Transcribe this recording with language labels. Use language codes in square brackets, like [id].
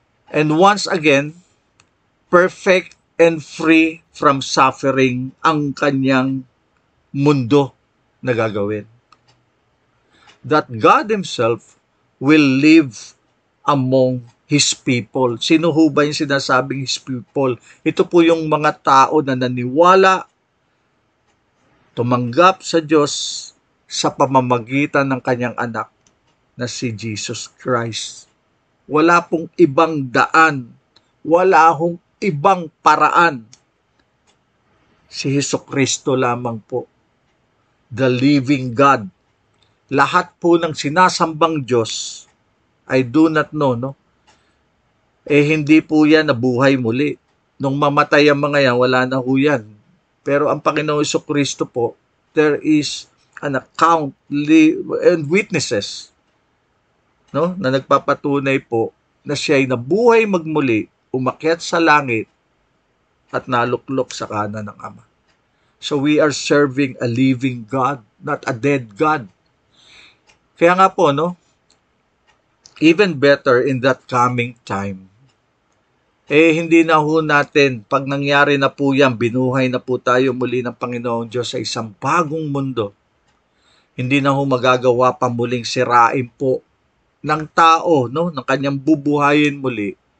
[en] And once again, perfect and free from suffering [tl] ang kanyang mundo na gagawin. [en] That God Himself will live among His people. [tl] Sino ho ba yung sinasabing His people? Ito po yung mga tao na naniwala, tumanggap sa Diyos sa pamamagitan ng kanyang anak na si Jesus Christ. Wala pong ibang daan, wala hong ibang paraan. Si Jesucristo lamang po, [en] the living God. [tl] Lahat po ng sinasambang Diyos, [en] I do not know, [tl] no? Hindi po yan nabuhay muli. Nung mamatay ang mga yan, wala na ho yan. Pero ang Panginoong Jesucristo po, [en] there is an account and witnesses, [tl] no, na nagpapatunay po na siya ay nabuhay magmuli, umakyat sa langit, at naluklok sa kanan ng Ama. [en] So we are serving a living God, not a dead God. [tl] Kaya nga po, no, [en] even better in that coming time, [tl] hindi na ho natin, pag nangyari na po yan, binuhay na po tayo muli ng Panginoong Diyos sa isang bagong mundo, hindi na ho magagawa pa muling sirain po ng tao, no, ng kanyang bubuhayin muli.